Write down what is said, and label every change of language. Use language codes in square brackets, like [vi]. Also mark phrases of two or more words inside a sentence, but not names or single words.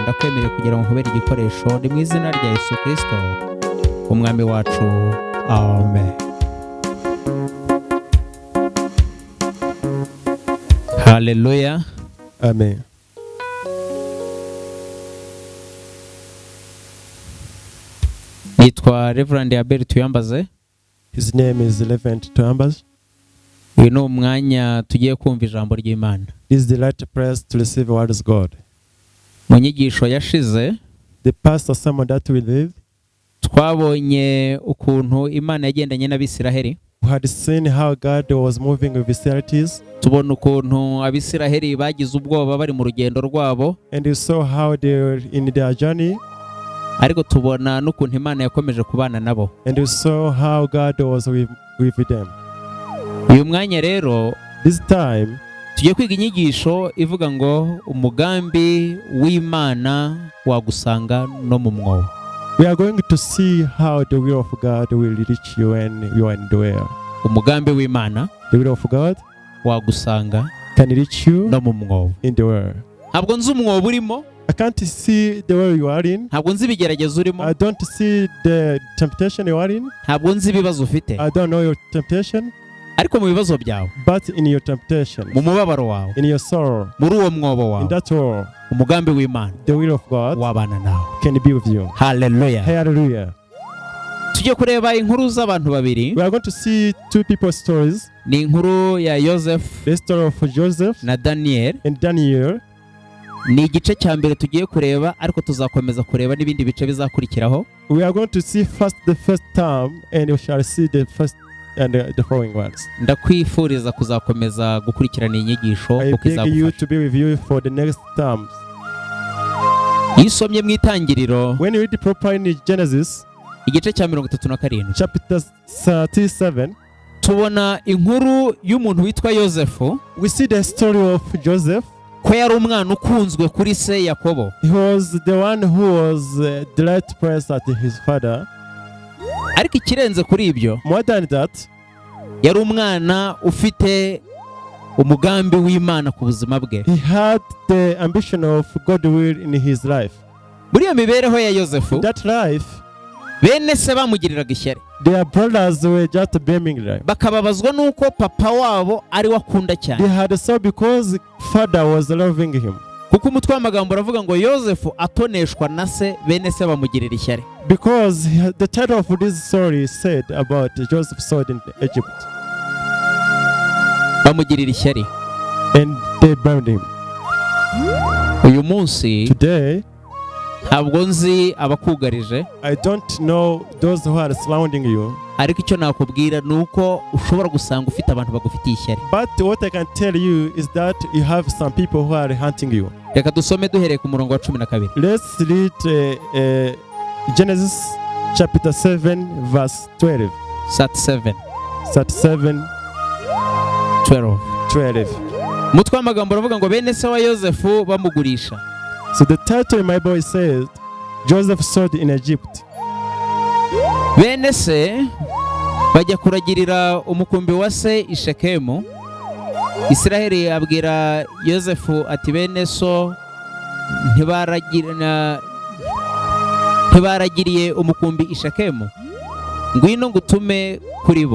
[rw] Ndakwemerera kugira ngo nkubere igikoresho. Ni mu izina rya Yesu Kristo umwami wacu, amen. Hallelujah. Amen. Nitwa Rev.Pastor Abel tuyambaze. [en] His name is Rev.Pastor Abel. [rw] Uyu ni umwanya tugiye kumva ijambo ry'Imana. [en] This is the right place to receive what is God. [rw] Mu nyigisho yashize, [en] the pastor sermon that we live, [rw] twabonye ukuntu Imana yagendanye n'Abisiraheli. [en] We had seen how God was moving with his realities, [rw] tubona ukuntu abisiraheli bagize ubwoba bari mu rugendo rwabo, [en] and we saw how they were in their journey, [rw] ariko tubona n'ukuntu Imana yakomeje kubana nabo. [en] and we saw how God was with them. [rw] Uyu mwanya rero [en] This time, [rw] tugiye kwiga inyigisho ivuga ngo umugambi w'Imana wagusanga no mu mwobo. [en] we are going to see how the will of God will reach you when you are in the well. [rw] Umugambi w'Imana [en] The will of God [rw] wagusanga [en] can reach you [rw] no mu mwobo. [en] in the well. [rw] Ntabwo nzi umwobo urimo, [en] I can't see the well you are in. [rw] ntabwo nzi ibigeragezo urimo, [en] I don't see the temptation you are in. [rw] ntabwo nzi ibibazo ufite, [en] I don't know your temptation, [rw] ariko mu bibazo byawe, [en] but in your temptation, [rw] mu mubabaro wawe, [en] in your sorrow, [rw] muri uwo mwobo [en] in [rw] wawe, [en] that war, [rw] umugambi w'Imana [en] the will of God [rw] wabana nawe. [en] can be with you. [rw] Haleluya. [en] Hallelujah. [rw] Tugiye kureba inkuru z'abantu babiri. [en] We are going to see two people's stories. [rw] Ni inkuru ya Joseph [en] The story of Joseph [rw] na Daniel. [en] and Daniel. [rw] Ni igice cya mbere tugiye kureba, ariko tuzakomeza kureba n'ibindi bice bizakurikiraho. [en] We are going to see first the first term, and we shall see the first and the following ones. [rw] Ndakwifuriza kuzakomeza gukurikirana inyigisho [en] I [rw] uko [en] beg you [rw] izagufasha. [en] to be with you for the next terms. [rw] Iyo usomye mu itangiriro [en] When you read properly in Genesis [rw] igice cya 37, [en] chapter 37, [rw] tubona inkuru y'umuntu witwa Yosefu, [en] we see the story of Joseph. [rw] ko yari umwana ukunzwe kuri se Yakobo. [en] He was the one who was the right place at his father. [rw] Ariko ikirenze kuri ibyo, [en] More than that, [rw] yari umwana ufite umugambi w'Imana ku buzima bwe. [en] he had the ambition of God's will in his life. [rw] Muri iyo mibereho ya Yosefu, [en] That life, [rw] bene se bamugiriraga ishyari, [en] their brothers were just blaming them. [rw] bakababazwa n'uko papa wabo ari we akunda [en] They [rw] cyane. [en] had so because father was loving him. [rw] Kuko umutwe w'amagambo uravuga ngo Yosefu atoneshwa na se, bene se bamugirira ishyari. [en] Because the title of this story said about Joseph sold in Egypt, [rw] Bamugirira ishyari. [en] and they burned him. [rw] Uyu munsi [en] Today, [rw] ntabwo nzi abakugarije, [en] I don't know those who are surrounding you, [rw] ariko icyo nakubwira ni uko ushobora gusanga ufite abantu bagufitiye ishyari. [en] but what I can tell you is that you have some people who are hunting you. [rw] Reka dusome duhereye ku murongo wa 12. [en] Let's read Genesis chapter 7 verse 12. 37, 12. 12. [rw] Umutwe w'amagambo uravuga ngo bene se wa Yosefu bamugurisha. [en] So the title in my Bible says Joseph sold in Egypt. [rw] Bene se bajya kuragirira umukumbi wa se i Shekemu. Isiraheli abwira Yosefu ati bene so ntibaragiriye umukumbi i Shekemu, ngwino ngutume kuri bo.